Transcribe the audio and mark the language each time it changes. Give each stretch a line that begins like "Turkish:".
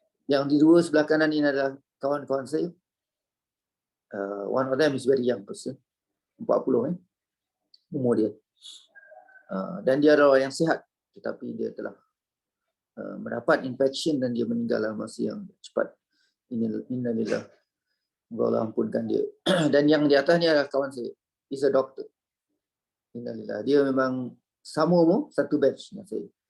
Malay: Yang di dua sebelah kanan ini adalah kawan-kawan saya.
English: One of them is very young person,
Malay: 40 umur dia. Dan dia adalah orang yang sihat, tetapi dia telah mendapat infection dan dia meninggal dalam masa yang cepat. Innalillah. Allah ampunkan dia. Dan yang di atas ni adalah kawan saya,
English: is a doctor.
Malay: Innalillah. Dia memang sama umur, satu batch dengan saya.